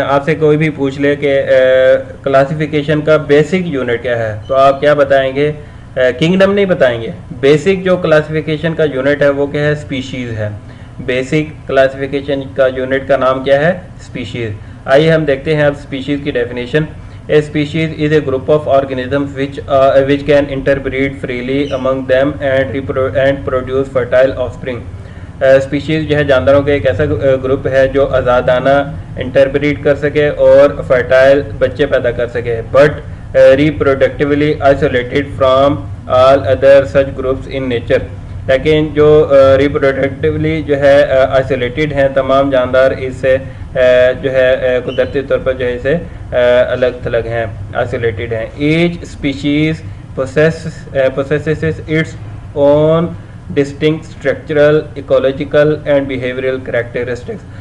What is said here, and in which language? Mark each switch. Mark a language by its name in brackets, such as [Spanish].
[Urdu] آپ سے کوئی بھی پوچھ لے کہ کلاسیفیکیشن کا بیسک یونٹ کیا ہے تو آپ کیا بتائیں گے؟ کنگڈم نہیں بتائیں گے. بیسک جو کلاسیفیکیشن کا یونٹ ہے وہ کیا ہے؟ اسپیشیز ہے. بیسک کلاسیفیکیشن کا یونٹ کا نام کیا ہے؟ اسپیشیز. آئیے ہم دیکھتے ہیں اب اسپیشیز کی definition. [English] A species is a group of organisms which can interbreed freely among them and produce fertile offspring. [Urdu] Species جو ہے جانداروں کا ایک ایسا گروپ ہے جو آزادانہ انٹربریڈ کر سکے اور فرٹائل بچے پیدا کر سکے. [English] But reproductively isolated from all other such groups in nature. [Urdu] لیکن جو ریپروڈکٹیولی جو ہے آئسولیٹڈ ہیں تمام جاندار اس سے جو ہے قدرتی طور پر جو ہے اسے الگ تھلگ ہیں، آئسولیٹڈ ہیں. [English] Each species possesses its own distinct structural, ecological and behavioral characteristics.